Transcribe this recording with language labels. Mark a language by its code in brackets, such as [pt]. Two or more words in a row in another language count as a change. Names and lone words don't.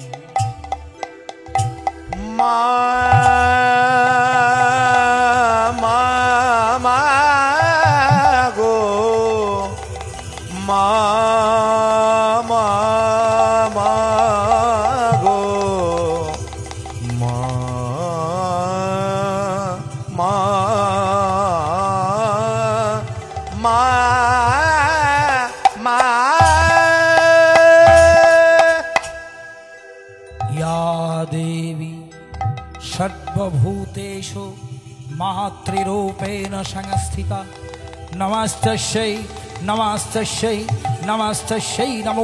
[bn] মা মা মা গো মা মা মা গো মা মা মা মা [sa] या देवी सर्वभूतेषु मातृरूपेण संस्थिता नमस्तस्यै नमस्तस्यै नमस्तस्यै नमो